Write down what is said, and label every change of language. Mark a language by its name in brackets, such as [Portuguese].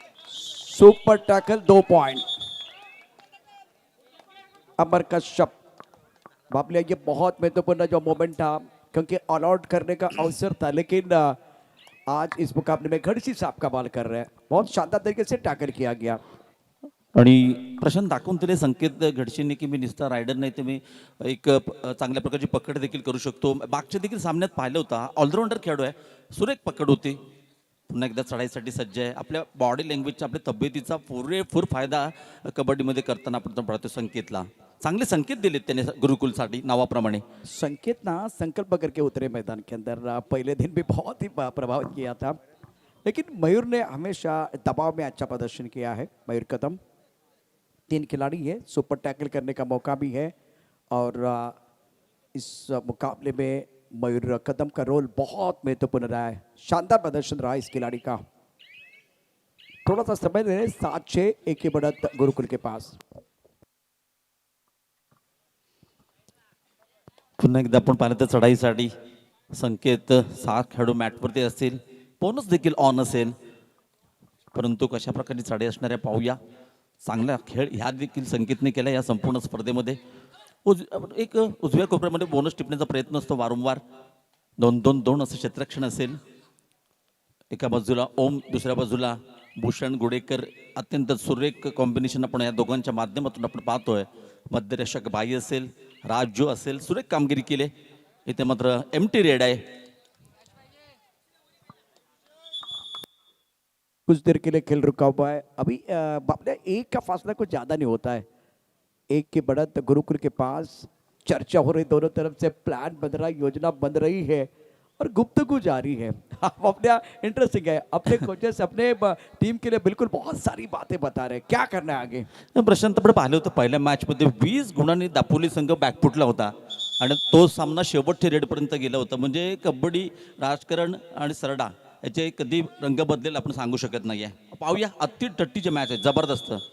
[English] Super tackle 2 point. [Hindi] अमर कश्यप बाबले, ये बहुत महत्वपूर्ण जो मोमेंट था क्योंकि ऑल आउट करने का अवसर था, लेकिन आज इस मुकाबले में घड़सी साहब कमाल कर रहे हैं. बहुत शानदार तरीके से टैकल किया गया. [Marathi] आणि प्रशांत दाखवून दिले संकेत घडशीने की मी निस्ता रायडर नाही तर मी एक चांगल्या प्रकारची पकड देखील करू शकतो. मागच्या देखील सामन्यात पाहिलं होता. ऑलराऊंडर खेळाडू आहे. सुरेख पकड होती. पुन्हा एकदा चढाईसाठी सज्ज आहे. आपल्या बॉडी लँग्वेजचा आपल्या तब्येतीचा पुरेपूर फायदा कबड्डीमध्ये करताना आपण पाहतो संकेतला. चांगले संकेत दिलेत त्याने गुरुकुलसाठी नावाप्रमाणे. [Hindi] संकेत ना संकल्प करके उतरे मैदान के अंदर. पहले दिन भी बहुत ही प्रभावित किया था, लेकिन मयूर ने हमेशा दबाव में अच्छा प्रदर्शन किया है. मयूर कदम 3 खिलाड़ी है. सुपर टैकल करने का मौका भी है और इस मुकाबले में मयूर कदम का रोल बहुत महत्वपूर्ण रहा है. शानदार प्रदर्शन रहा इस खिलाड़ी का. थोड़ा सा समय ले 7-6 एक ही बढ़त गुरुकुल के पास. [Marathi] पुन्हा एकदा आपण पाहिलं तर चढाईसाठी संकेत 7 खेळाडू मॅटवरती असतील. बोनस देखील ऑन असेल, परंतु कशा प्रकारची चढाई असणाऱ्या पाहूया. चांगला खेळ ह्या देखील संकेतने केला या संपूर्ण स्पर्धेमध्ये. एक उजव्या कोपऱ्यामध्ये बोनस टिपण्याचा प्रयत्न असतो वारंवार. 2-2-2 असं क्षेत्ररक्षण असेल. एका बाजूला ओम, दुसऱ्या बाजूला भूषण गुडेकर. अत्यंत सुरेख कॉम्बिनेशन आपण या दोघांच्या माध्यमातून आपण पाहतोय. मध्यरक्षक बाई असेल, राजू असेल, सुरेख कामगिरी केली. इथे मात्र एमटी रेड आहे. [Hindi] कुछ देर के लिए खेल रुका हुआ है. अभी बाबले एक का फासला कुछ ज्यादा नहीं होता है. एक की बढ़त गुरुकुल के पास. चर्चा हो रही दोनों तरफ से. प्लान बन रहा, योजना बन रही है और गुफ्तगू जारी है. अपने इंटरेस्टिंग है. अपने कोचेस अपने टीम के लिए बिल्कुल बहुत सारी बातें बता रहे हैं. क्या करना है आगे. [Marathi] प्रशांत आपण पाहिलं होतं पहिल्या मॅचमध्ये 20 गुणांनी दापोली संघ बॅकफुटला होता आणि तो सामना शेवटच्या रेडपर्यंत गेला होता. म्हणजे कबड्डी, राजकारण आणि सरडा याचे कधी रंग बदलेल आपण सांगू शकत नाहीये. पाहूया, अतिटट्टीचे मॅच आहे, जबरदस्त.